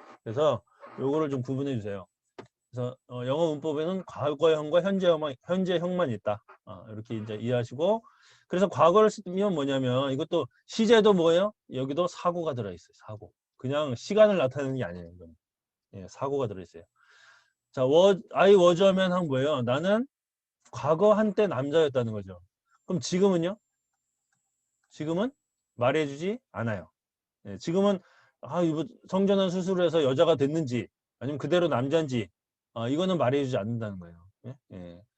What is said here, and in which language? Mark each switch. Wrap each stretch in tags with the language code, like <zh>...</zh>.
<ko>그래서 요거를 좀 구분해 주세요. 그래서 영어 문법에는 과거형과 현재형만 있다. 이렇게 이제 이해하시고 그래서 과거를 쓰면 뭐냐면 이것도 시제도 뭐예요? 여기도 사고가 들어있어요. 사고. 그냥 시간을 나타내는 게 아니에요. 이건. 예, 사고가 들어있어요.</ko> <en>자, I was a man</en> <ko>한 뭐예요? 나는 과거 한때 남자였다는 거죠. 그럼 지금은요? 지금은 말해주지 않아요. 예, 지금은 이거 성전환 수술을 해서 여자가 됐는지 아니면 그대로 남자인지 이거는 말해주지 않는다는 거예요. 예? 예.</ko>